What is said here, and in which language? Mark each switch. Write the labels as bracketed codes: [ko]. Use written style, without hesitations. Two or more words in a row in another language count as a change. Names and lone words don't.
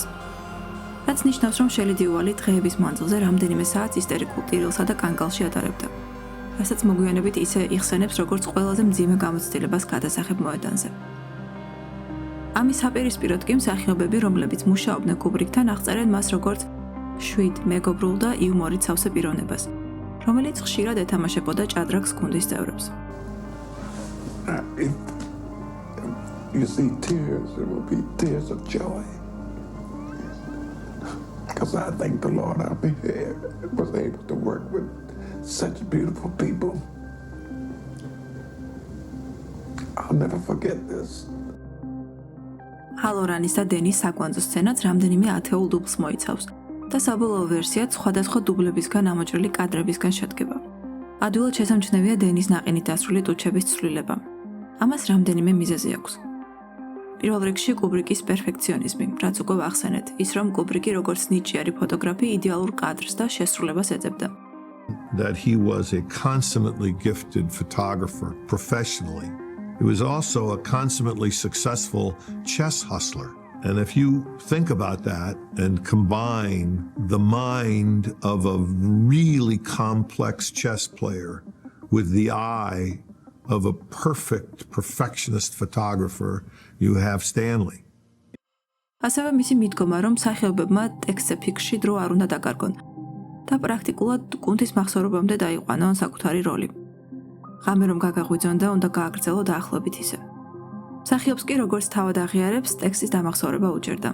[ka] რაც ნიშნავს, რომ შელი დიუვალი დღეების მანძილზე რამდენიმე საათს ისტერიკულ ტირილსა და კანკალში ატარებდა, რასაც მოგვიანებით ისე იხსენებს, როგორც ყველაზე მძიმე გამოცდილებას გადასახებ მოედანზე. ამის საპირისპიროდ კი მსახიობები, რომლებიც მუშაობდნენ კუბრიკთან, აღწერენ მას როგორც შვიდ, მეგობრულ და იუმორით სავსე პიროვნებას, რომელიც ხშირად ეთამაშებოდა ჭადრაკს გუნდის წევრებს. [en] You see tears, it will be tears of joy. Because I thank the Lord I was able to work with such beautiful people. I'll never forget this. [ka] ჰალორანის და დენის საკვანძო სცენაც რამდენიმე ათეულ დუბლს მოიცავს და საბოლოო ვერსიაც სხვადასხვა დუბლებისგან ამოჭრილი კადრებისგან შედგება. ადვილად შესამჩნევია დენის ნაყინით დასრული ტუჩების ცვლილება. ამას რამდენიმე მიზეზი აქვს. პირველ რიგში კუბრიკის პერფექციონიზმი, რაც უკვე ვახსენეთ, ის რომ კუბრიკი როგორც ნიჭიერი ფოტოგრაფი იდეალურ კადრს და შესრულებას ეძებდა. [en] That he was a consummately gifted photographer professionally. He was also a consummately successful chess hustler. And if you think about that and combine the mind of a really complex chess player with the eye of a perfectionist photographer, you have Stanley. [ka] ასევე მისი მიდგომა, რომ მსახიობებმა ტექსტზე ფიქრში დრო არ უნდა დაკარგონ და პრაქტიკულად გუნდის მახსოვრობამდე დაიყვანონ საკუთარი როლი. ღამე რომ გაგაღვიძონ და უნდა გააგრძელო დაახლოებით ისე. მსახიობს კი როგორც თავად აღიარებს, ტექსტის დამახსოვრება უჭერდა.